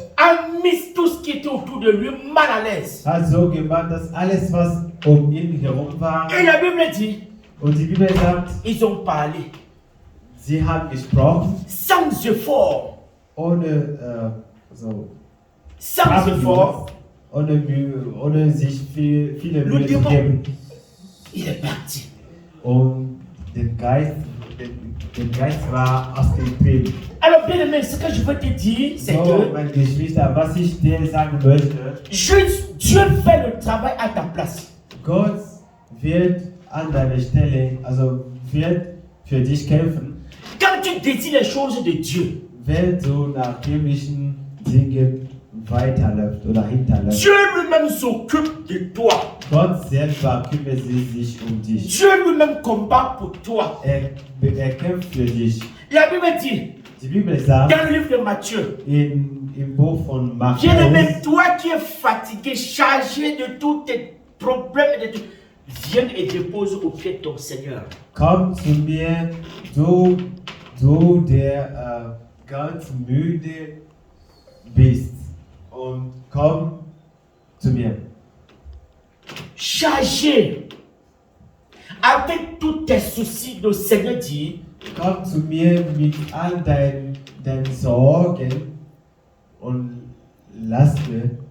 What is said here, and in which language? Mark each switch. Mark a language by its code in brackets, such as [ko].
[fr] a mis tout ce qui était autour de lui mal à l'aise. [de] hat so gemacht, dass alles, was um ihn herum war, [fr] Et la Bible dit, [de] und die Bibel sagt, [fr] ils ont parlé [de] sie haben gesprochen, [fr] sans effort. [de] ohne [fr] Sans effort, [de] ohne Mühe, ohne sich viele [fr] Le [de] Mühe zu Dämon. geben. [fr] il est parti. [de] Und den Geist war ausgetrieben. [fr] Alors, bien aimé, ce que je veux te dire, c'est [de] So, [fr] que [de] meine Geschwister, was ich dir sagen möchte, [fr] Dieu fait le travail à ta place. [de] Gott wird an deiner Stelle, wird für dich kämpfen, [fr] Quand tu désires les choses de Dieu, [de] wenn du nach himmlischen Dingen weiterläufst oder hinterläufst. [fr] Dieu lui-même s'occupe de toi. [de] Gott selber kümmert sich um dich. [fr] Dieu lui-même combat pour toi. [de] Er kämpft für dich. [fr] La Bible dit, [de] Die Bibel sagt [fr] dans le livre de Matthieu, [de] im Buch von Markus, [fr] bien-aimé, toi qui es fatigué, chargé de tous tes problèmes, viens et dépose au pied de ton Seigneur. [de] komm zu mir, du der ganz müde bist, und komm zu mir. [fr] Chargé avec tous tes soucis, le Seigneur dit, [de] Komm zu mir mit all deinen Sorgen und Lasten.